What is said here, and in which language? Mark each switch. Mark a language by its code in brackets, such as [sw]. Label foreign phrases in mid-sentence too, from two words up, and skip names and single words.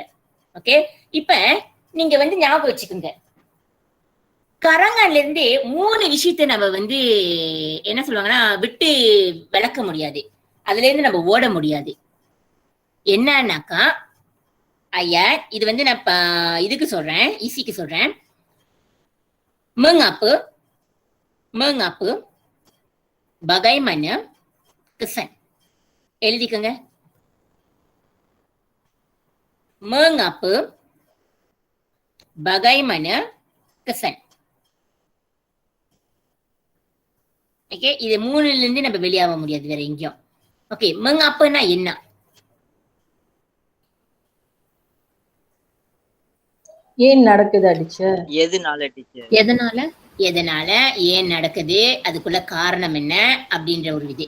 [ta] ஓகே, இப்ப நீங்க வந்து ஞாபகம் வச்சுக்கோங்க, கரங்கான்ல இருந்து 3 விஷயத்த நம்ம வந்து என்ன சொல்லுவாங்கன்னா விட்டு விளக்க முடியாது, அதுல இருந்து நம்ம ஓட முடியாது. என்னன்னாக்கா ஐயா, இது வந்து நான் இதுக்கு சொல்றேன், ஈஸிக்கு சொல்றேன். [ms] mengapa bagaimana kesan. [ta] எழுதிக்கங்க. [ms] mengapa bagaimana kesan. [ta] ஓகே, இது 3ல இருந்து நம்ம வெளியாக முடியாது வேற எங்கேயும். ஓகே, mengapa-னா என்ன? ஏன் நடக்குது டீச்சர்? எதனால டீச்சர்? எதனால ஏன் நடக்குது, அதுக்குள்ள காரணம் என்ன அப்படின்ற ஒரு இது.